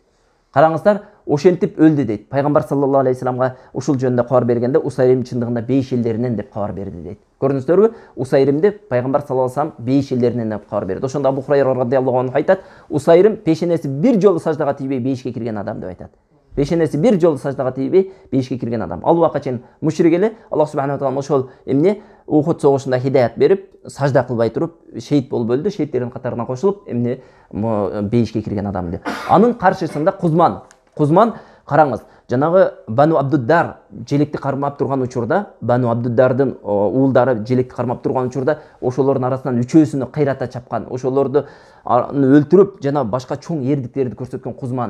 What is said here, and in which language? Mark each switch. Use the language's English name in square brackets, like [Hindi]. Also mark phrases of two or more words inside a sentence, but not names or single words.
[Kyrgyz] Караңыздар, ошентип өлдү дейт. Пайгамбар [Arabic] صلى الله عليه وسلم [Kyrgyz] ушул жөнүндө кабар бергенде Усайрим чындыгында бейиш элдеринен деп кабар берди дейт. Көрдүңүздөрбү? Усайримди пайгамбар [Arabic] صلى الله عليه وسلم [Kyrgyz] бейиш элдеринен деп кабар берди. Ошондо Абу Хурайра [Arabic] رضي الله عنه [Kyrgyz] айтат, Усайрим пешенеси бир жолу саждага тийбей бейишке кирген адам деп айтат. Пешенеси бир жолу саждага тийбей бейишке кирген адам. Ал убакка чейин мушрик эле, Аллах [Arabic] سبحانه وتعالى [Kyrgyz] ошол эмне Ухуд согушунда хидаят берип, сажда кылбай туруп шейит болуп өлдү, шейттердин катарына кошулуп, эмне бейишке кирген адам деп. Анын каршысында Кузман, караңыз, жанагы Бану Абдуддар желекти кармап турган учурда, Бану Абдуддардын уулдары желекти кармап турган учурда, ошолордун арасынан үчөөсүнү кыйрата чапкан, ошолорду өлтүрүп, жана башка чоң эрдиктерди көрсөткөн Кузман.